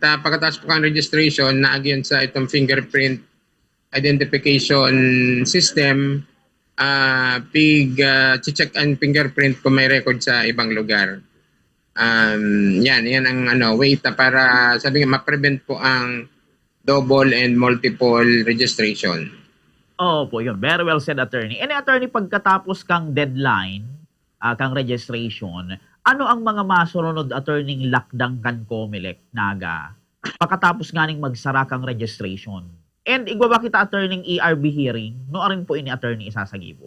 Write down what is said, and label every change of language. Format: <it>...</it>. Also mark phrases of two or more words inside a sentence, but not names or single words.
<bik>Pagkatapos po kang registration, naagyan sa itong</bik> <en>fingerprint identification system,</en> <bik>check ang fingerprint kung may record sa ibang lugar.</bik> <tl>Yan ang way para sabi nga ma-prevent po ang</tl> <en>double and multiple registration.</en> <tl>Opo, yun.</tl> <en>Very well said, attorney.</en> <bik>And attorney, pagkatapos kang deadline, kang registration, ano ang mga masunod, attorney, lakdang kan Comelec, Naga, pagkatapos nga ning magsara kang registration? And igwa ba kita, attorney,</bik> <en>ERB hearing?</en> <bik>No rin po ini, attorney, isasagibo?</bik>